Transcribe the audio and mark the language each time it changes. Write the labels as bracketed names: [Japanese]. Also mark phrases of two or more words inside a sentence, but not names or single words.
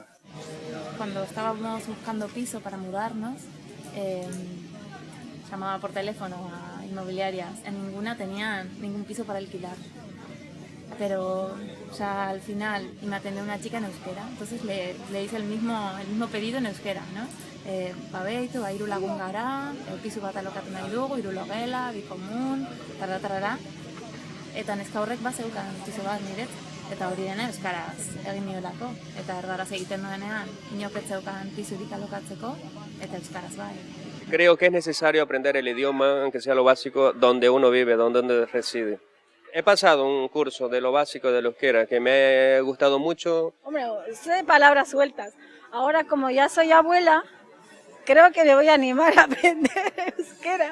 [Spanish] Cuando estábamos buscando piso para mudarnos, llamaba por teléfono a inmobiliarias. En ninguna tenían ningún piso para alquilar. Pero ya al final me atendió una chica en euskera, entonces le hice el mismo pedido en euskera, ¿no? [Basque] Babeitu, iru lagun gara, pisu bat alokatu nahi dugu, hiru logela, bi komun, tarara. Eta neska horrek bazeukan pisu bat niret, eta hori dena euskaraz egin niolako. Eta erdaraz egiten duenean, inok ez zeukan pisurik alokatzeko, eta euskaraz bai. [Spanish] Creo que es necesario aprender el idioma, aunque sea lo básico, donde uno vive, donde reside. He pasado un curso de lo básico del euskera que me ha gustado mucho. Hombre, sé palabras sueltas. Ahora como ya soy abuela, creo que me voy a animar a aprender euskera.